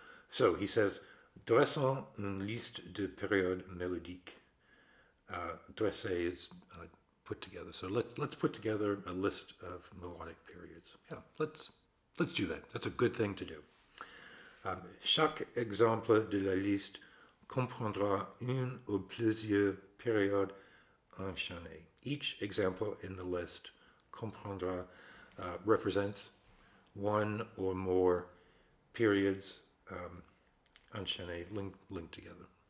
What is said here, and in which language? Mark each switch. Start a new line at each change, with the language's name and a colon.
English: So he says,
French: dressons une liste de périodes mélodiques.
English: Dresser is put together. So let's put together a list of melodic periods. Yeah, let's do that. That's a good thing to do.
French: Chaque exemple de la liste comprendra une ou plusieurs périodes enchaînées.
English: Each example in the list comprendra represents one or more periods enchaînées, linked together.